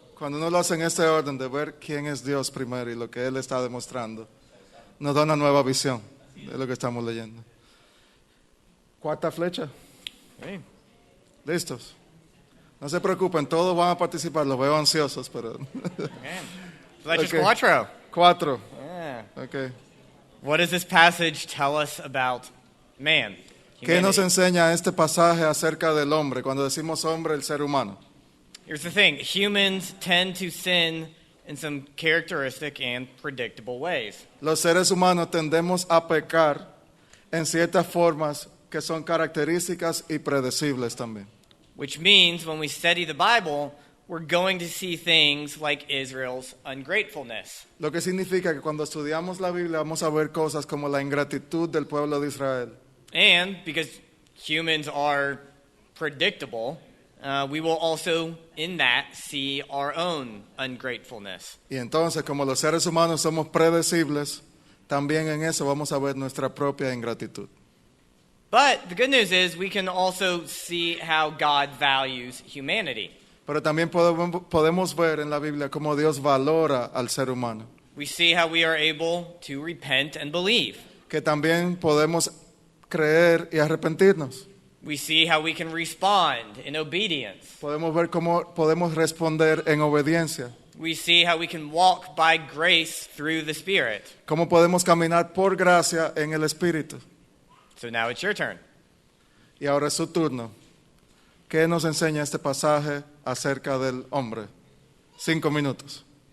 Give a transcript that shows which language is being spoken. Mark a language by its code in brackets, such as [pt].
[es] Cuando uno lo hace en este orden de ver quién es Dios primero y lo que Él está demostrando, nos da una nueva visión de lo que estamos leyendo. Cuarta flecha. Sí. ¿Listos? No se preocupen, todos van a participar, los veo ansiosos, pero... Flecha [en] Okay. [es] cuatro. 4. [en] Yeah. Okay. What does this passage tell us about man? [es] ¿Qué nos [en] Humanity? [es] enseña este pasaje acerca del hombre? Cuando decimos hombre, el ser humano. [en] Here's the thing. Humans tend to sin in some characteristic and predictable ways. [es] Los seres humanos tendemos a pecar en ciertas formas que son características y predecibles también. [en] Which means when we study the Bible, we're going to see things like Israel's ungratefulness. [es] Lo que significa que cuando estudiamos la Biblia vamos a ver cosas como la ingratitud del pueblo de Israel. [en] And because humans are predictable, we will also in that see our own ungratefulness. [es] Y entonces, como los seres humanos somos predecibles, también en eso vamos a ver nuestra propia ingratitud. [en] But the good news is we can also see how God values humanity. [es] Pero también podemos ver en la Biblia cómo Dios valora al ser humano. [en] We see how we are able to repent and believe. [es] Que también podemos creer y arrepentirnos. [en] We see how we can respond in obedience. [es] Podemos ver cómo podemos responder en obediencia. [en] We see how we can walk by grace through the Spirit. [es] Cómo podemos caminar por gracia en el Espíritu. [en] So now it's your turn. [es] Y ahora es su turno. ¿Qué nos enseña este pasaje acerca del hombre? 5 minutos.